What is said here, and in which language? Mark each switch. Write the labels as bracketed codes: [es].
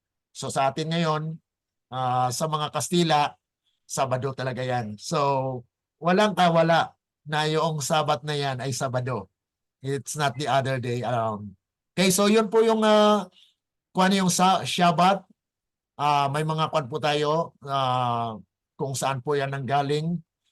[tl] So sa atin ngayon, sa mga Kastila, Sabado talaga yan. So walang kawala na yung Sabat na yan ay Sabado. [en] It's not the other day around. [tl] Okay, so yun po yung yung Shabbat. May mga kwan po tayo kung saan po yan nanggaling.